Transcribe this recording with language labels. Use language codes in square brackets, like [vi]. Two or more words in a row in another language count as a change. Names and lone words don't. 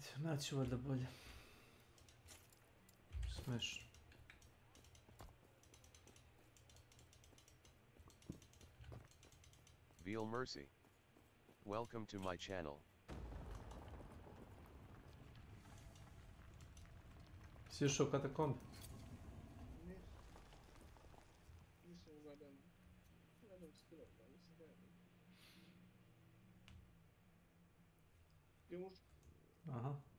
[sr] Naći valjda bolje. Smešno. Veal Mercy. [en] Welcome to my channel. [sr] Si ušao u katakombe? Nisam gledam skillove, nisam gledam. Aha.